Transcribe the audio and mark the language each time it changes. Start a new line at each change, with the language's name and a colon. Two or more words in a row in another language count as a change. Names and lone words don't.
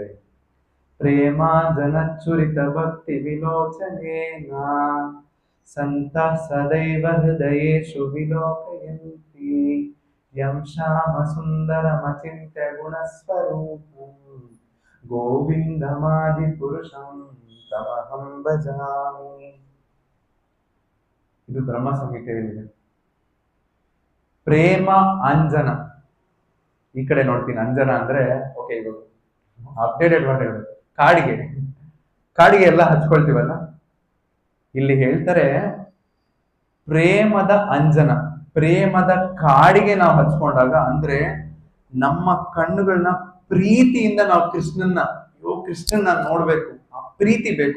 Sanskrit: ಪ್ರೇಮಾಂಜನಚುರಿತ ಭಕ್ತಿ ವಿಲೋಚನೇನ ಸಂತ ಸದೈವ ಹೃದಯೇಷು ವಿಲೋಕಯಂತಿ ಯಂ ಶ್ಯಾಮ ಸುಂದರಮಚಿಂತ್ಯ ಗುಣಸ್ವರೂಪಂ ಗೋವಿಂದಮಾದಿ ಪುರುಷಂ ತಮಹಂ ಭಜಾಮಿ.
Kannada: ಇದು ಬ್ರಹ್ಮ ಸಂಹಿತೆಯಲ್ಲಿದೆ. ಪ್ರೇಮ ಅಂಜನ, ಈ ಕಡೆ ನೋಡ್ತೀನಿ. ಅಂಜನ ಅಂದ್ರೆ ಓಕೆ, ಇದು ಅಪ್ಡೇಟೆಡ್ ಮಾಡಿ ಹೇಳ್ಬೇಕು. ಕಾಡಿಗೆ ಎಲ್ಲ ಹಚ್ಕೊಳ್ತೀವಲ್ಲ, ಇಲ್ಲಿ ಹೇಳ್ತಾರೆ ಪ್ರೇಮದ ಅಂಜನ, ಪ್ರೇಮದ ಕಾಡಿಗೆ ನಾವು ಹಚ್ಕೊಂಡಾಗ, ಅಂದ್ರೆ ನಮ್ಮ ಕಣ್ಣುಗಳನ್ನ ಪ್ರೀತಿಯಿಂದ ನಾವು ಕೃಷ್ಣನ್ನ ನೋಡ್ಬೇಕು, ಆ ಪ್ರೀತಿ ಬೇಕು.